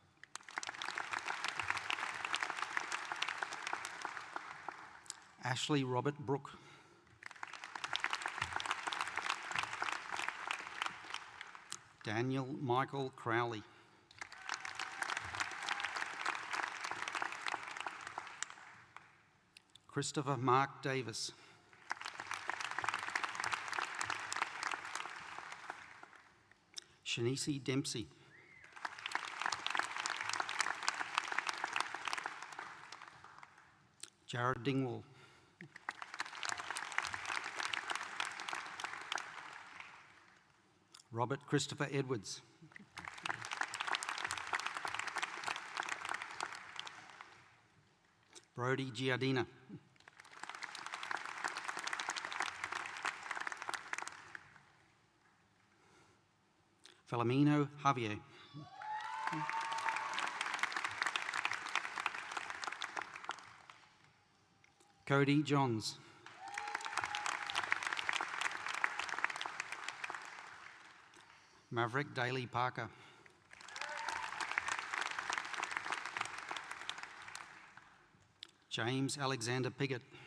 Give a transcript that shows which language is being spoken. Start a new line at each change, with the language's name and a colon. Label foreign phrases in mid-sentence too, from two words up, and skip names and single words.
English: Ashley Robert Brooke. Daniel Michael Crowley. Christopher Mark Davis. Shanice Dempsey. Jared Dingwall. Robert Christopher Edwards. Brody Giardina. Filomeno Javier. Cody Johns. Maverick Daly Parker. James Alexander Piggott.